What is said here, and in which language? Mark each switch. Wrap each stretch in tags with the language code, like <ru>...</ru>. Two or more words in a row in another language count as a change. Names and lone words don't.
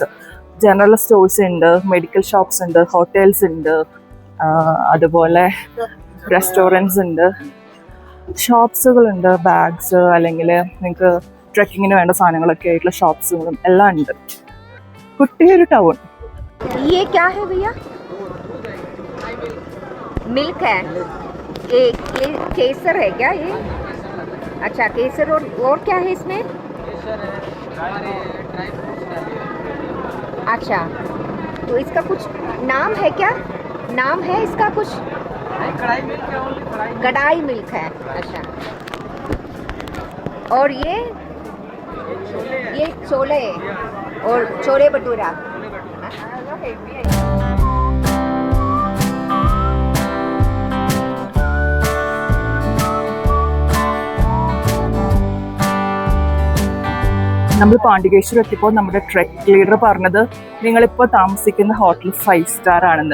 <en>general stores</en> <ml>ഉണ്ട്,</ml> <en>medical shops</en> <ml>ഉണ്ട്, ഹോട്ടൽസ് ഉണ്ട്, അതുപോലെ റെസ്റ്റോറൻറ്റ്സ് ഉണ്ട്, ഷോപ്സുകളുണ്ട്, ബാഗ്സ് അല്ലെങ്കിൽ നിങ്ങൾക്ക് ട്രെക്കിങ്ങിന് വേണ്ട സാധനങ്ങളൊക്കെ ആയിട്ടുള്ള ഷോപ്സുകളും എല്ലാം ഉണ്ട്. കുട്ടിയൊരു ടൗൺ.</ml> <hi>ये क्या है भैया? मिल्क है. ये केसर है क्या ये? अच्छा केसर. और क्या है इसमें? अच्छा तो इसका कुछ नाम है क्या? नाम है इसका कुछ? कढ़ाई मिल्क है. अच्छा और ये छोले और छोले भटूरा.</hi> <ml>നമ്മൾ പാണ്ഡികേശ്വരം എത്തിയപ്പോൾ നമ്മുടെ</ml> <en>trek leader</en> <ml>പറഞ്ഞത് നിങ്ങളിപ്പോൾ താമസിക്കുന്ന ഹോട്ടൽ 5 സ്റ്റാർ ആണെന്ന്.</ml>